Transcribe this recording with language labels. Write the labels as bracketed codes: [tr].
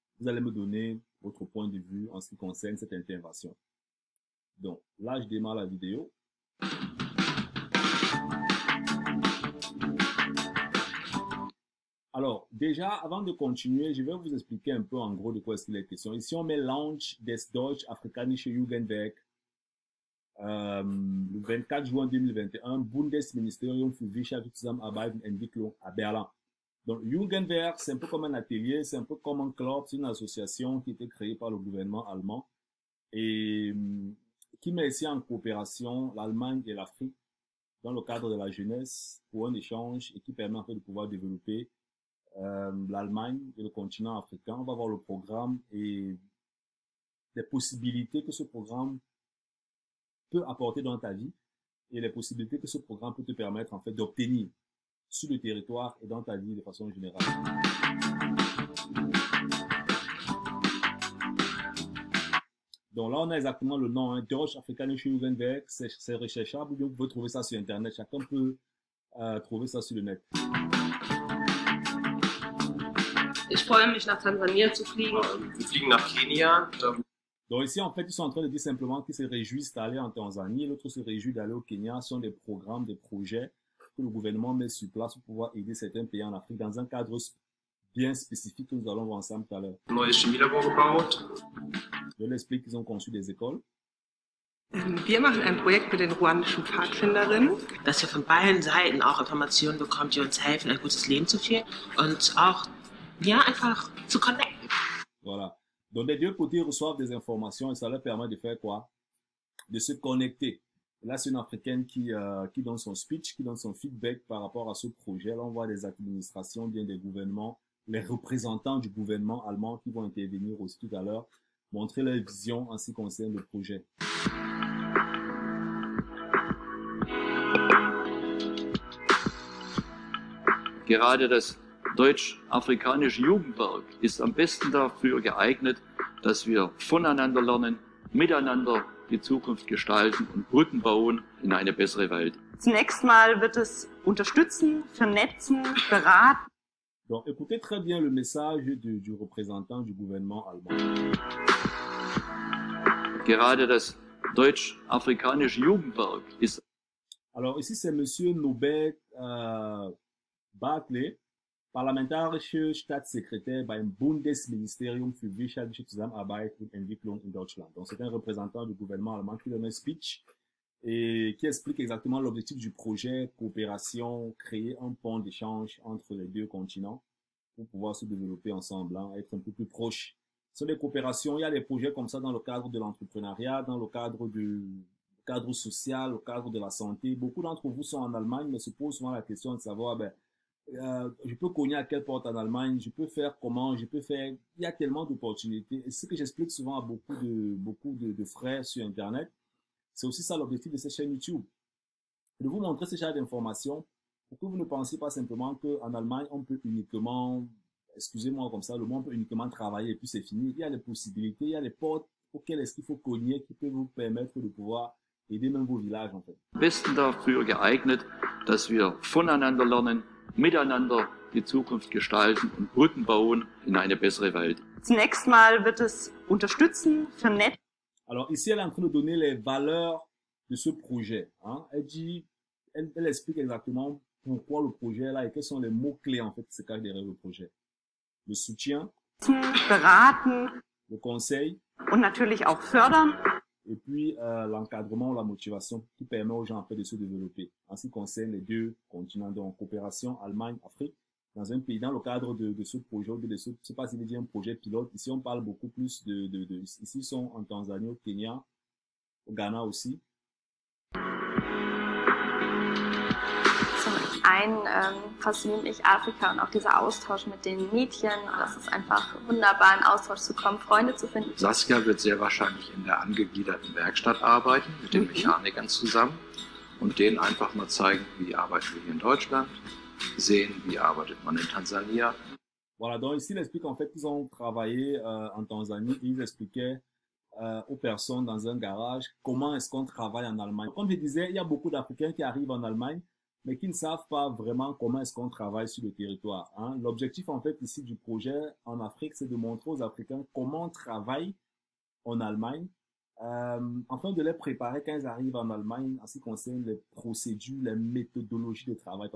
[fr] Vous allez me donner votre point de vue en ce qui concerne cette intervention. Donc, là, je démarre la vidéo. Alors, déjà, avant de continuer, je vais vous expliquer un peu en gros de quoi est-ce qu'il est question. Ici, on met Launch des Deutsch-Afrikanische Jugendwerk. Le 24 juin 2021, Bundesministerium für Wirtschaft, Zusammenarbeit und Entwicklung à Berlin. Donc, Jugendwerk, c'est un peu comme un atelier, c'est un peu comme un club, c'est une association qui a été créée par le gouvernement allemand et qui met ici en coopération l'Allemagne et l'Afrique dans le cadre de la jeunesse pour un échange et qui permet en fait de pouvoir développer l'Allemagne et le continent africain. On va voir le programme et les possibilités que ce programme peut apporter dans ta vie et les possibilités que ce programme peut te permettre en fait d'obtenir sur le territoire et dans ta vie de façon générale. Donc là, on a exactement le nom, hein, Deutsch-Afrikanische Jugendwerk, c'est recherchable, vous pouvez trouver ça sur Internet, chacun peut trouver ça sur le net. [de] Ich freue mich, nach Tansania zu fliegen. Wir fliegen nach Kenia. [fr] Donc ici, en fait, ils sont en train de dire simplement qu'ils se réjouissent d'aller en Tanzanie, l'autre se réjouit d'aller au Kenya. Ce sont des programmes, des projets que le gouvernement met sur place pour pouvoir aider certains pays en Afrique dans un cadre bien spécifique que nous allons voir ensemble tout à l'heure. [de] Neues Chemielabor gebaut. [fr] Je l'explique qu'ils ont conçu des écoles. [de] Wir machen ein Projekt mit den ruandischen Pfadfinderinnen. Dass ihr von beiden Seiten auch Informationen bekommt, die uns helfen, ein gutes Leben zu führen und auch, ja, einfach zu connecten. [fr] Voilà. Donc, les deux côtés reçoivent des informations et ça leur permet de faire quoi? De se connecter. Là, c'est une Africaine qui donne son speech, qui donne son feedback par rapport à ce projet. Là, on voit des administrations, bien des gouvernements, les représentants du gouvernement allemand qui vont intervenir aussi tout à l'heure, montrer leur vision en ce qui concerne le projet. [de] Gerade das Deutsch-Afrikanische Jugendwerk ist am besten dafür geeignet, dass wir voneinander lernen, miteinander die Zukunft gestalten und Brücken bauen in eine bessere Welt. Zunächst mal wird es unterstützen, vernetzen, beraten. [fr] Donc, écoutez très bien le message du représentant du gouvernement allemand. [de] Gerade das Deutsch-Afrikanische Jugendwerk ist... [fr] Alors, ici, c'est Monsieur Norbert Bartley, [de] parlamentarischer Staatssekretär beim Bundesministerium für wirtschaftliche Zusammenarbeit und Entwicklung in Deutschland. [fr] Donc, c'est un représentant du gouvernement allemand qui donne un speech et qui explique exactement l'objectif du projet, coopération, créer un pont d'échange entre les deux continents pour pouvoir se développer ensemble, hein, être un peu plus proches. Ce sont des coopérations, il y a des projets comme ça dans le cadre de l'entrepreneuriat, dans le cadre du cadre social, au cadre de la santé. Beaucoup d'entre vous sont en Allemagne, mais se posent souvent la question de savoir, ben, je peux cogner à quelle porte en Allemagne, je peux faire comment, je peux faire, il y a tellement d'opportunités. Et ce que j'explique souvent à beaucoup de frères sur Internet, c'est aussi ça l'objectif de cette chaîne YouTube. De vous montrer ce genre d'informations pour que vous ne pensiez pas simplement qu'en Allemagne, on peut uniquement, excusez-moi comme ça, le monde peut uniquement travailler et puis c'est fini. Il y a des possibilités, il y a des portes auxquelles est-ce qu'il faut cogner qui peuvent vous permettre de pouvoir aider même vos villages en fait. [de] Besten dafür geeignet, dass wir voneinander lernen, miteinander die Zukunft gestalten und Brücken bauen in eine bessere Welt. Zunächst mal wird es unterstützen, vernetzen. [fr] Alors ici, elle est en train de donner les valeurs de ce projet. Hein. Elle explique exactement pourquoi le projet est là et quels sont les mots-clés en fait qui se cachent derrière le projet. Le soutien, [de] beraten, [fr] le conseil, [de] und natürlich auch fördern. [fr] et puis l'encadrement, la motivation qui permet aux gens en fait de se développer. En ce qui concerne les deux continents, donc coopération Allemagne-Afrique, dans un pays, dans le cadre de ce projet, je ne sais pas s'il y a un projet pilote. Ici, on parle beaucoup plus ici, ils sont en Tanzanie, au Kenya, au Ghana aussi. [de] Zum einen fasziniert mich Afrika und auch dieser Austausch mit den Mädchen. Das ist einfach wunderbar, in Austausch zu kommen, Freunde zu finden. Saskia wird sehr wahrscheinlich in der angegliederten Werkstatt arbeiten, mit den Mechanikern zusammen und denen einfach mal zeigen, wie arbeiten wir hier in Deutschland, sehen, wie arbeitet man in Tansania. [fr] Voilà, donc ici, il explique en fait qu'ils ont travaillé en Tanzanie et ils expliquaient aux personnes dans un garage comment est-ce qu'on travaille en Allemagne. Comme je disais, il y a beaucoup d'Africains qui arrivent en Allemagne mais qui ne savent pas vraiment comment est-ce qu'on travaille sur le territoire. Hein. L'objectif en fait ici du projet en Afrique, c'est de montrer aux Africains comment on travaille en Allemagne, afin de les préparer quand ils arrivent en Allemagne en ce qui concerne les procédures, les méthodologies de travail.